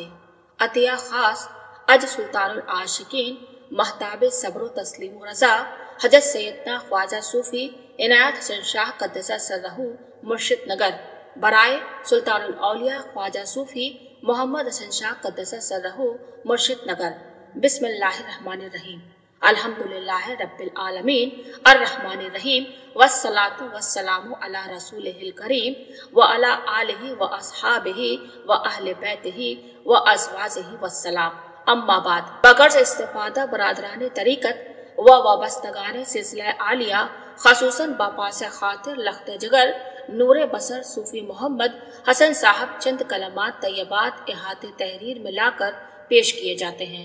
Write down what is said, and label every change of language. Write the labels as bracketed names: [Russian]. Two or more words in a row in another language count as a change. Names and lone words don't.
[Urdu] عطیہ خاص از سلطان العاشقین مہتاب صبر تسلیم رضا حضرت سیدنا خواجہ صوفی عنایت حسن شاہ [Arabic] قدس سره [Urdu] مرشد نگر برائے سلطان الاولیاء خواجہ صوفی محمد حسن شاہ [Arabic] قدس سره [Urdu] مرشد نگر. [Arabic] بسم الله الرحمن الرحيم. الحمد لله رب العالمين الرحمن الرحيم والصلاة والسلام على رسوله الكريم وعلى آله وأصحابه وأهل بيته وأزواجه والسلام. أما بعد, [Urdu] بغیر سے استفادہ برادران طریقت و وابستگان سلسلہ عالیہ خصوصاً بپاس خاطر لخت جگر نور بصر صوفی محمد حسن صاحب چند کلمات طیبات احاطے تحریر میں لا کر پیش کیے جاتے ہیں.